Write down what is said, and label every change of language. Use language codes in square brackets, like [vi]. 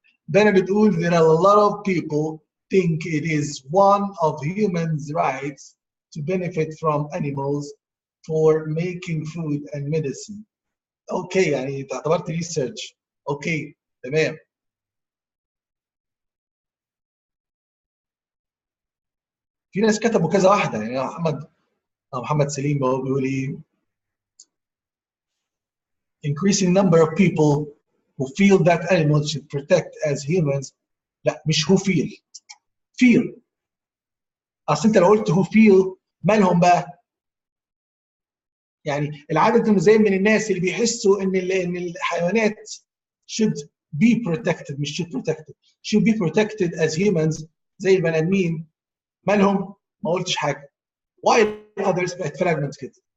[ar] ده انا بتقول [en] there are a lot of people think it is one of humans' rights to benefit from animals for making food and medicine. [ar] اوكي يعني انت اعتبرت ريسيرش. اوكي تمام. في ناس كتبوا كذا واحده يعني محمد سليم هو بيقول ايه [en] increasing number of people who feel that animals should protect as humans. [ar] لا مش who feel. اصل انت لو قلت [en] who feel [ar] مالهم بقى. يعني العدد انه زي من الناس اللي بيحسوا ان الحيوانات should be protected مش [en] should protected should be protected as humans [ar] زي البني ادمين. مالهم؟ ما قلتش حاجه. [en] why others [ar] بقت فراجمنت كده.